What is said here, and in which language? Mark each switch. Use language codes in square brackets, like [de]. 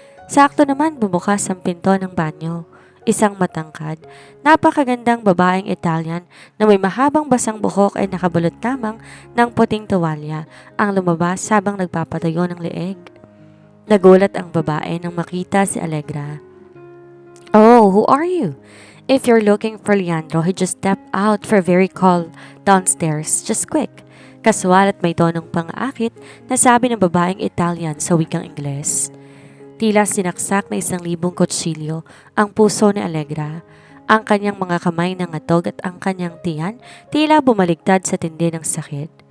[tl] Sakto naman bumukas ang pinto ng banyo. Isang matangkad, napakagandang babaeng Italian na may mahabang basang buhok ay nakabalot lamang ng puting tuwalya ang lumabas habang nagpapatayo ng leeg. Nagulat ang babae nang makita si Allegra. [en] Oh, who are you? If you're looking for Leandro, he just stepped out for a very call downstairs. Just quick. [tl] Kaswal at may tonong pang-aakit na sabi ng babaeng Italian sa wikang Ingles. Tila sinaksak na 1,000 kutsilyo ang puso ni Allegra. Ang kanyang mga kamay nangatog at ang kanyang tiyan tila bumaligtad sa tindi ng sakit.